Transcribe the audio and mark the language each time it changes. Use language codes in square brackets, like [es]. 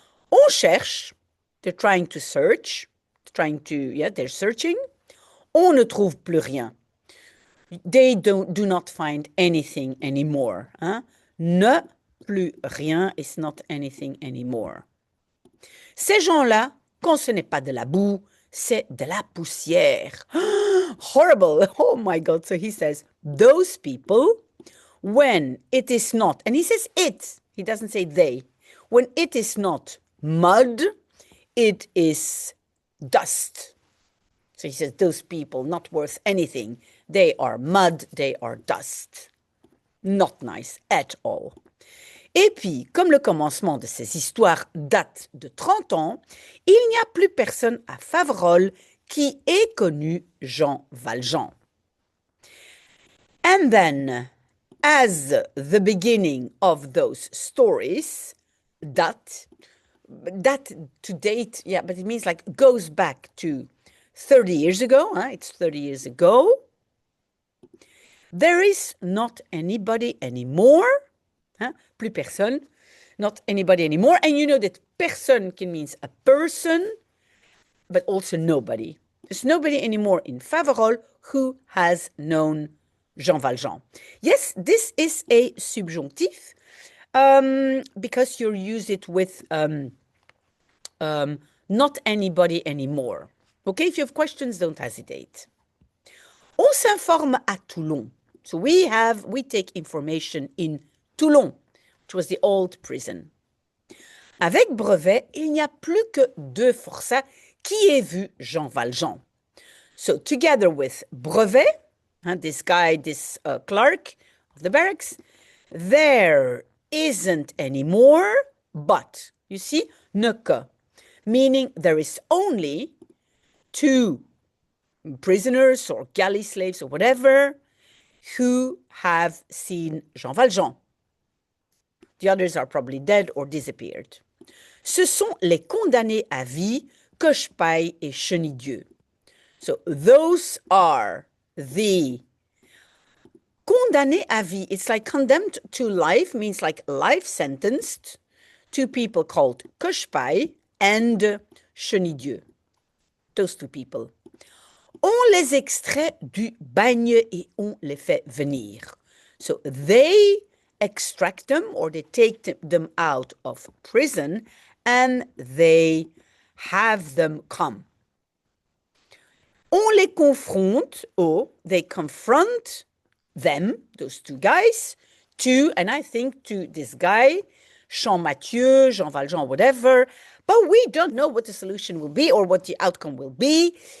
[fr] On cherche, [en] they're trying to search, they're searching. [fr] On ne trouve plus rien. [en] They do not find anything anymore. Ne plus rien is not anything anymore. [fr] Ces gens-là, quand ce n'est pas de la boue, c'est de la poussière. [en] Horrible. Oh my God. So he says, those people, when it is not, and he says it, he doesn't say they, when it is not mud, it is dust. So he says, those people, not worth anything. They are mud, they are dust. Not nice at all. [fr] Et puis, comme le commencement de ces histoires date de 30 ans, il n'y a plus personne à Faverolles qui ait connu Jean Valjean. [en] And then, as the beginning of those stories, that to date, yeah, but it means like goes back to 30 years ago, it's 30 years ago. There is not anybody anymore, [fr] plus personne, [en] not anybody anymore. And you know that personne can mean a person, but also nobody. There's nobody anymore in Faverolles who has known Jean Valjean. Yes, this is a subjunctive because you use it with not anybody anymore. Okay, if you have questions, don't hesitate. [fr] On s'informe à Toulon. [en] So we take information in Toulon, which was the old prison. [fr] Avec Brevet, il n'y a plus que 2 forçats qui aient vu Jean Valjean. [en] So together with Brevet, this guy, this clerk of the barracks, there isn't anymore, but, you see, ne que, meaning there is only 2 prisoners or galley slaves or whatever who have seen Jean Valjean. The others are probably dead or disappeared. [fr] Ce sont les condamnés à vie, Cochepaille et Chenildieu. [en] So those are the condamnés à vie. It's like condemned to life, means like life sentenced, 2 people called Cochepaille and Chenildieu. Those 2 people. [fr] On les extrait du bagne et on les fait venir. [en] So they extract them or they take them out of prison and they have them come. [fr] On les confronte, [en] or they confront them, those two guys, to, and I think to this guy, Jean-Mathieu, Jean Valjean, whatever, but we don't know what the solution will be or what the outcome will be.